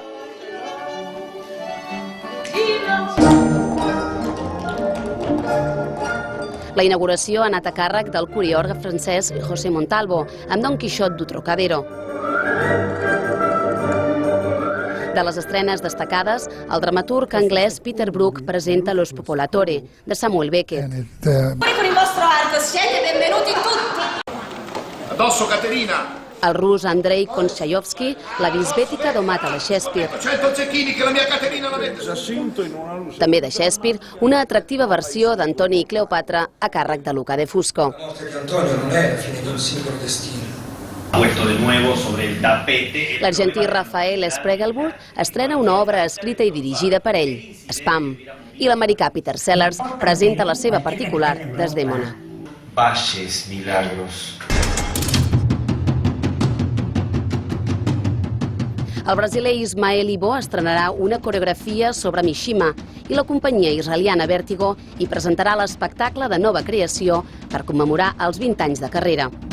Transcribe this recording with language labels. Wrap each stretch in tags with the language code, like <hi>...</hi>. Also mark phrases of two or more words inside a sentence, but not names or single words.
<ca>La inauguració ha anat a càrrec del coreògraf francès José Montalvo, amb Don Quixot du Trocadero. De les estrenes destacades, el dramaturg anglès Peter Brook presenta Lo Spopolatore, de Samuel Beckett.</ca> <it>Con il vostro arco, siete benvenuti tutti! Addosso, Caterina!</it> <ca>El rus Andrei Konchayovsky, la bisbètica domata de Shakespeare.</ca> <it>100 cecchini che la mia Caterina la vende!</it> <ca>També de Shakespeare, una atractiva versió d'Antoni i Cleopatra a càrrec de Luca de Fusco.</ca> <it>Antonio non è la fine di un singolo destino.</it> <ca>L'argentí Rafael Spregelburg estrena una obra escrita i dirigida per ell, Spam, i l'americà Peter Sellers presenta la seva particular Desdèmona. Baixes milagros. El brasiler Ismael Ibo estrenarà una coreografia sobre Mishima i la companyia israeliana Vértigo hi presentarà l'espectacle de nova creació per commemorar els 20 anys de carrera.</ca>